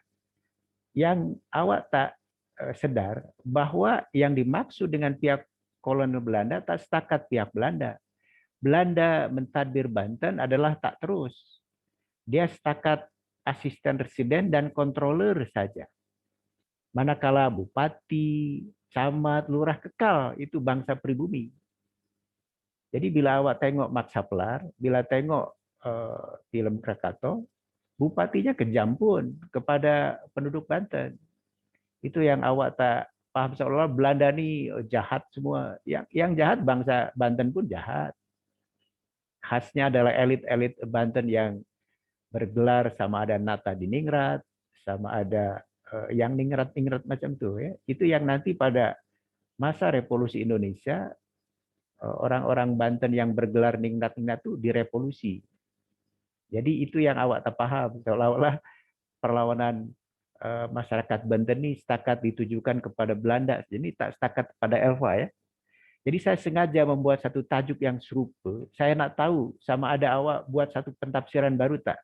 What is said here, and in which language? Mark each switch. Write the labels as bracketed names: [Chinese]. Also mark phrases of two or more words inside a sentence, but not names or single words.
[Malay] Yang awak tak sedar bahawa yang dimaksud dengan pihak kolonial Belanda tak setakat pihak Belanda. Belanda mentadbir Banten adalah tak terus. Dia setakat asisten residen dan controller saja. Manakala bupati, camat, lurah kekal itu bangsa pribumi. Jadi bila awak tengok Max Havelaar, bila tengok filem Krakatau, bupatinya kejam pun kepada penduduk Banten. Itu yang awak tak paham, seolah Belanda ni jahat semua. Yang jahat bangsa Banten pun jahat. Khasnya adalah elit-elit Banten yang bergelar sama ada Nata di Ningrat, sama ada yang ningrat-ningrat macam tu ya. Itu yang nanti pada masa revolusi Indonesia orang-orang Banten yang bergelar ningrat-ningrat itu direvolusi. Jadi itu yang awak tak paham, seolah-olah perlawanan masyarakat Banten ini setakat ditujukan kepada Belanda, jadi tak setakat pada Elva ya. Jadi saya sengaja membuat satu tajuk yang serupa. Saya nak tahu sama ada awak buat satu pentafsiran baru tak?